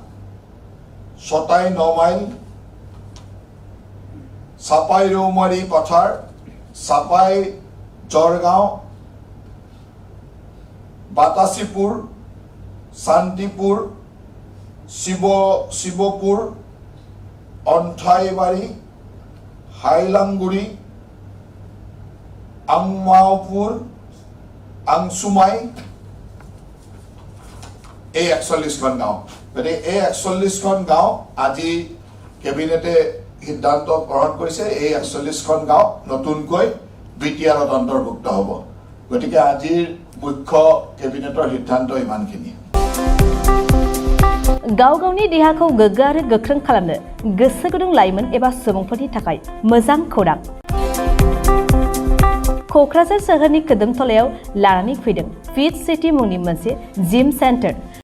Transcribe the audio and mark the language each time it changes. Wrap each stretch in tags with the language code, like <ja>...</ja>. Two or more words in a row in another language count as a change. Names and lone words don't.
<as>9 মাইল, চাপাই ৰৌমাৰী পথাৰ, চাপাই জৰগাঁও, বাতাচীপুৰ, শান্তিপুৰ, শিৱপুৰ, অন্থাইবাৰী, হাইলাংগুৰি, আংমাওপুৰ, আংচুমাই, এই 41খন গাঁও। গতিকে এই 41খন গাঁও আজি কেবিনেটে সিদ্ধান্ত গ্ৰহণ কৰিছে। এই 41খন গাঁও নতুনকৈ বিটিআৰত অন্তৰ্ভুক্ত হ'ব। গতিকে আজিৰ মুখ্য কেবিনেটৰ সিদ্ধান্ত ইমানখিনিয়ে।</as> <brx>गाव गावनि देहाखौ गोग्गो आरो गोख्रों खालामनो गोसो गुदुं लाइमोन एबा सुबुंफोरनि थाखाय मोजां खौरां। क'क्राझार सोहोरनि खोदोमथलायाव लानानै फैदों फिट सिटी मुंनि मोनसे</brx> <en>gym center.</en>